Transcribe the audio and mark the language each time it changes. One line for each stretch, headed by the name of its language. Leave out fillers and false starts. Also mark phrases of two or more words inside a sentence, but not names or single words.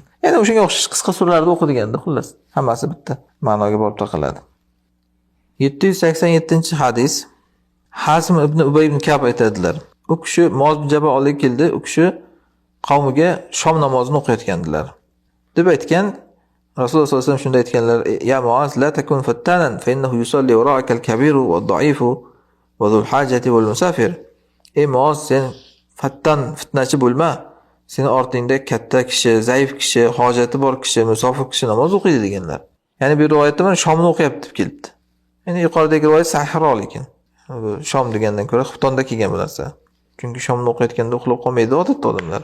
Uzbek: Ya'ni o'shanga o'xshash qisqa suralarda o'qi deganda, xullas, hammasi bitta ma'noga borib taqaladi. 787-hadis. Hasim ibn Ubay ibn Ka'b aytadilar. U kishi Muoz ibn Jabal oldiga keldi. U kishi qavmiga shom namozini o'qiyotgandilar. Deb aytgan Rasululloh
Arabic: صلى الله عليه وسلم
Uzbek: shunday aytganlar:
Arabic: "يا معاذ لا تكن فتانا فإنه يصلي وراءك الكبير والضعيف وذو الحاجة والمسافر."
Uzbek: Ey Muoz, sen fitnachi bo'lma. Seni ortingda katta kishi, zaif kishi, hojati bor kishi, musofir kishi namoz o'qiydi deganlar. Ya'ni bu rivoyatda mana shomni o'qiyapti deb kelibdi. Ya'ni yuqoridagi rivoyat sahihroq lekin. Bu shom degandan ko'ra xuftonda kelgan bu narsa. Chunki shomni o'qiyotganda uxlab qolmaydi odatda odamlar.